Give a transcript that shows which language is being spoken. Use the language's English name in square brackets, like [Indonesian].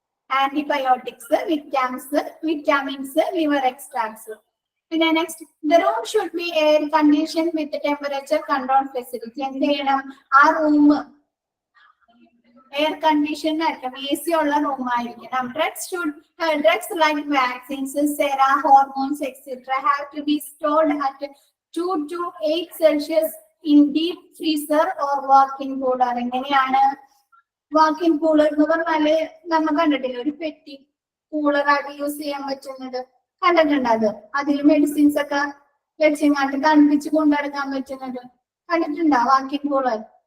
[English] Antibiotics, vitamins, liver extracts. [Malayalam] പിന്നെ [English] Next, the room should be air condition with temperature control facility. [Malayalam] എന്ത് ചെയ്യണം? ആ room air condition ആയിരിക്കണം, AC ഉള്ള room ആയിരിക്കണം. [English] Drugs like vaccines, sera, hormones, etc. have to be stored at 2 to 8 Celsius in deep freezer or walk-in cooler. [Malayalam] എങ്ങനെയാണ് walk-in cooler എന്ന് പറഞ്ഞാല് നമ്മൾ കണ്ടിട്ടില്ല, ഒരു പെട്ടി കൂളറായിട്ട് യൂസ് ചെയ്യാൻ പറ്റുന്നത് കണ്ടിട്ടുണ്ട്. അതിൽ മെഡിസിൻസ് ഒക്കെ വെച്ചിങ്ങാട്ട് തണുപ്പിച്ച് കൊണ്ടെടുക്കാൻ പറ്റുന്നത് കണ്ടിട്ടുണ്ടോ? Walk-in cooler.